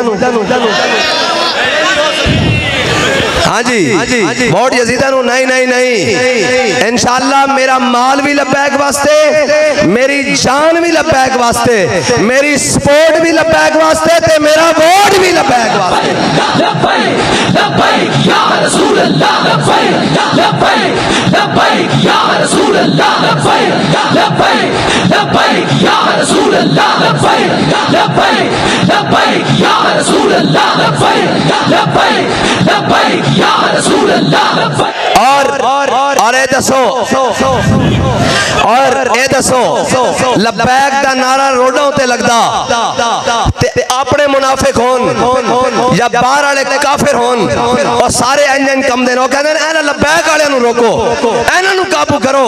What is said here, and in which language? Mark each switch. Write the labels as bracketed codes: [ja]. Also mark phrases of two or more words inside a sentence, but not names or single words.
[pa] ہاں جی ووٹ یزیدا نوں نہیں نہیں نہیں، ان شاء اللہ میرا مال بھی لبیک واسطے، میری جان بھی لبیک واسطے، میری سپورٹ بھی لبیک واسطے تے میرا ووٹ بھی لبیک واسطے. [ar] لبيك لبيك يا رسول الله لبيك لبيك لبيك يا رسول الله لبيك لبيك لبيك يا رسول الله لبيك لبيك لبيك يا رسول الله لبيك لبيك لبيك يا رسول الله. [pa] اور اے دسو لبیک دا نعرہ روڈوں تے لگدا تے اپنے منافق ہون یا باہر والے کافر ہون اور سارے انجن کم دین کہندے اینہاں لبیک والے نوں روکو، اینہاں نوں قابو کرو.